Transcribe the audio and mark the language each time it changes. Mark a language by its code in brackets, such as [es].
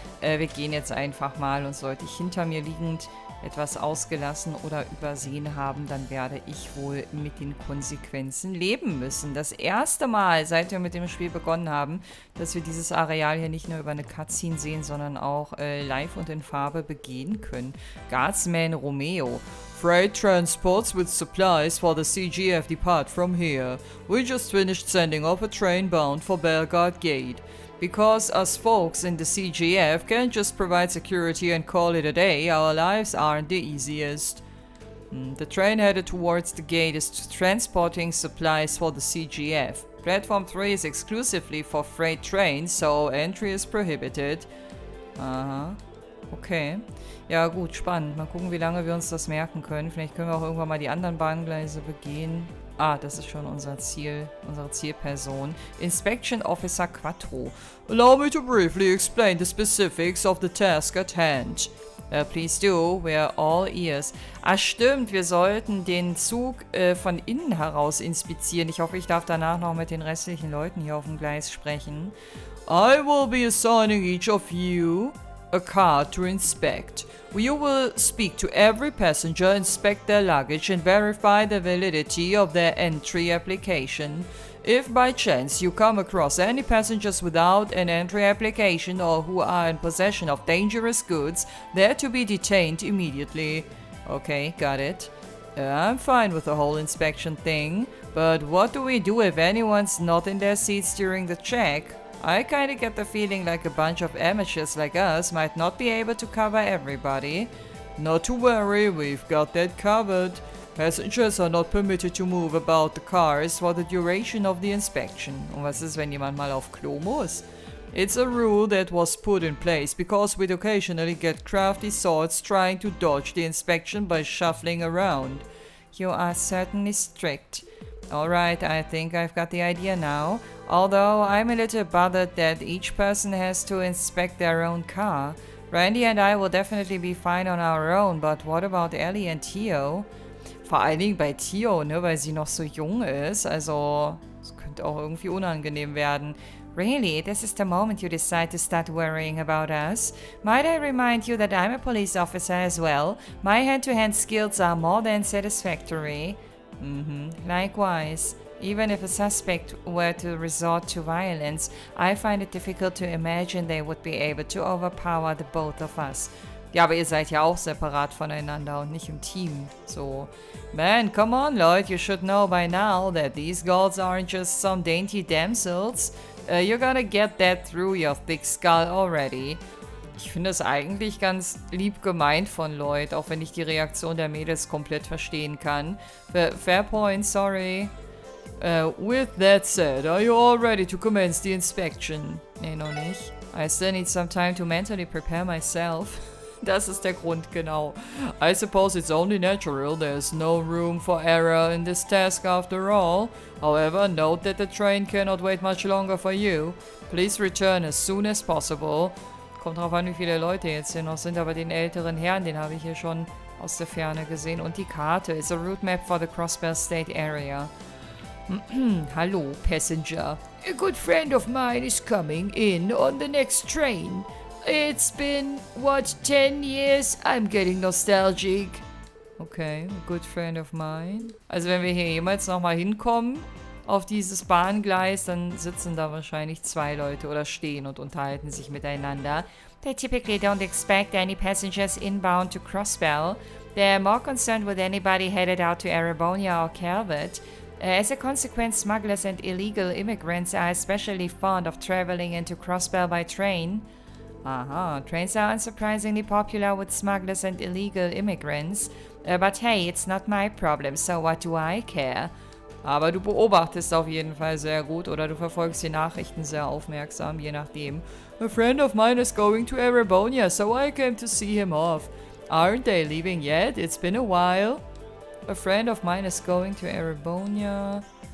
[de] Wir gehen jetzt einfach mal und sollte ich hinter mir liegend etwas ausgelassen oder übersehen haben, dann werde ich wohl mit den Konsequenzen leben müssen. Das erste Mal, seit wir mit dem Spiel begonnen haben, dass wir dieses Areal hier nicht nur über eine Cutscene sehen, sondern auch live und in Farbe begehen können. [en] Guardsman Romeo. Freight transports with supplies for the CGF depart from here. We just finished sending off a train bound for Belgard Gate. Because us folks in the CGF can't just provide security and call it a day, our lives aren't the easiest. The train headed towards the gate is transporting supplies for the CGF. Platform 3 is exclusively for freight trains, so entry is prohibited. [de] Aha. Okay. Ja gut, spannend. Mal gucken, wie lange wir uns das merken können. Vielleicht können wir auch irgendwann mal die anderen Bahngleise begehen. Ah, das ist schon unser Ziel, unsere Zielperson. [en] Inspection Officer Quattro. Allow me to briefly explain the specifics of the task at hand. Please do, we're all ears. [de] Ah, stimmt, wir sollten den Zug von innen heraus inspizieren. Ich hoffe, ich darf danach noch mit den restlichen Leuten hier auf dem Gleis sprechen. [en] I will be assigning each of you a card to inspect. You will speak to every passenger, inspect their luggage, and verify the validity of their entry application. If by chance you come across any passengers without an entry application or who are in possession of dangerous goods, they're to be detained immediately. Okay, got it. I'm fine with the whole inspection thing, but what do we do if anyone's not in their seats during the check? I kinda get the feeling like a bunch of amateurs like us might not be able to cover everybody. Not to worry, we've got that covered. Passengers are not permitted to move about the cars for the duration of the inspection. [de] Und was ist, wenn jemand mal auf Klo muss? [en] It's a rule that was put in place because we'd occasionally get crafty sorts trying to dodge the inspection by shuffling around. You are certainly strict. Alright, I think I've got the idea now. Although I'm a little bothered that each person has to inspect their own car. Randy and I will definitely be fine on our own, but what about Ellie and Theo? [de] Vor allen Dingen bei Theo, ne, weil sie noch so jung ist. Also, es könnte auch irgendwie unangenehm werden. [en] Really, this is the moment you decide to start worrying about us? Might I remind you that I'm a police officer as well? My hand-to-hand skills are more than satisfactory. Likewise. Even if a suspect were to resort to violence, I find it difficult to imagine they would be able to overpower the both of us. [de] Ja, aber ihr seid ja auch separat voneinander und nicht im Team. [en] So, man, come on, Lloyd, you should know by now that these girls aren't just some dainty damsels. You're gonna get that through your thick skull already. [de] Ich finde es eigentlich ganz lieb gemeint von Lloyd, auch wenn ich die Reaktion der Mädels komplett verstehen kann. [en] Fair point, sorry. With that said, are you all ready to commence the inspection? [de] Nee, noch nicht. [en] I still need some time to mentally prepare myself. [de] Das ist der Grund, genau. [en] I suppose it's only natural there's no room for error in this task after all. However, note that the train cannot wait much longer for you. Please return as soon as possible. [de] Kommt drauf an, wie viele Leute jetzt hier noch sind, aber den älteren Herrn, den habe ich hier schon aus der Ferne gesehen. Und die Karte [en] is a route map for the Crossbell State area. Hallo, passenger. A good friend of mine is coming in on the next train. It's been, 10 years? I'm getting nostalgic. Okay, a good friend of mine. [de] Also wenn wir hier jemals nochmal hinkommen auf dieses Bahngleis, dann sitzen da wahrscheinlich 2 Leute oder stehen und unterhalten sich miteinander. [en] They typically don't expect any passengers inbound to Crossbell. They're more concerned with anybody headed out to Erebonia or Calvert. As a consequence, smugglers and illegal immigrants are especially fond of traveling into Crossbell by train. Aha, trains are unsurprisingly popular with smugglers and illegal immigrants. But hey, it's not my problem, so what do I care? [de] Aber du beobachtest auf jeden Fall sehr gut oder du verfolgst die Nachrichten sehr aufmerksam, je nachdem. [en] A friend of mine is going to Erebonia, so I came to see him off. Aren't they leaving yet? It's been a while. A friend of mine is going to Erebonia.